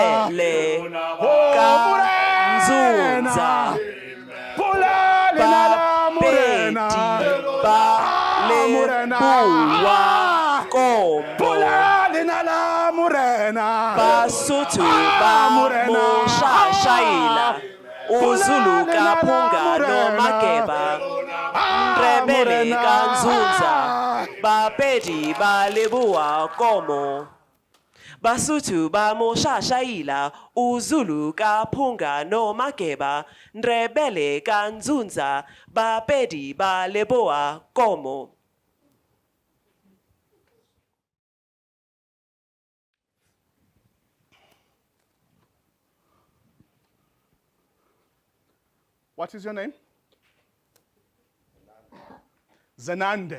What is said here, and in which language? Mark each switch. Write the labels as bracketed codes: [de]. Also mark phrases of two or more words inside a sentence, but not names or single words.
[st] Ndrebele. Ka. Nzunza. Pula lina la Morena. Bapedi. Ba. Le. Morena. Buwa. Komo. Pula lina la Morena. Basotho ba mo shashayila [zu] uZulu kaphunga noMageba [st] Ndrebele kanzunza Bapedi ba lebuwa komo Basotho ba mo shashayila [zu] uZulu kaphunga noMageba [st] Ndrebele kanzunza Bapedi ba lebuwa komo [en] What is your name? Zenande.